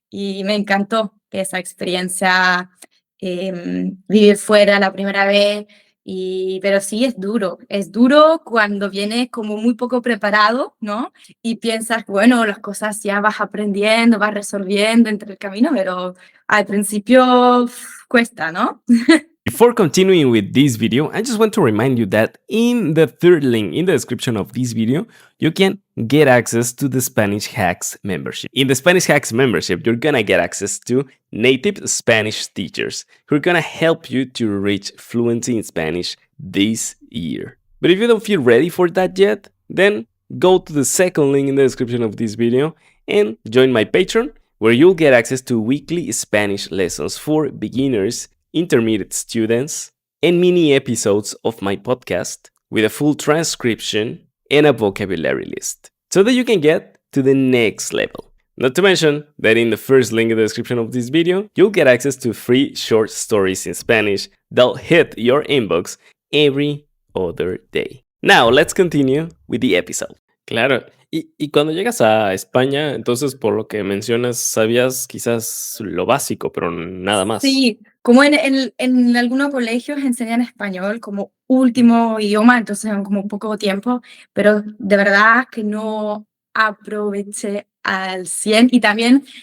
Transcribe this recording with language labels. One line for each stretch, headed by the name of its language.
Spanish: Y me encantó esa experiencia, vivir fuera la primera vez. Pero sí es duro cuando vienes como muy poco preparado, ¿no? Y piensas, bueno, las cosas ya vas aprendiendo, vas resolviendo entre el camino, pero al principio cuesta, ¿no?
English: Before continuing with this video, I just want to remind you that in the third link in the description of this video, you can get access to the Spanish Hacks membership. In the Spanish Hacks membership, you're gonna get access to native Spanish teachers who are gonna help you to reach fluency in Spanish this year. But if you don't feel ready for that yet, then go to the second link in the description of this video and join my Patreon, where you'll get access to weekly Spanish lessons for beginners, intermediate students, and mini episodes of my podcast with a full transcription and a vocabulary list, so that you can get to the next level. Not to mention that in the first link in the description of this video, you'll get access to free short stories in Spanish that'll hit your inbox every other day. Now, let's continue with the episode.
Spanish: Claro, y cuando llegas a España, entonces, por lo que mencionas, sabías quizás lo básico, pero nada más. Sí, como en algunos colegios enseñan español como último idioma, entonces en como poco tiempo, pero de verdad que no aproveché al 100 y también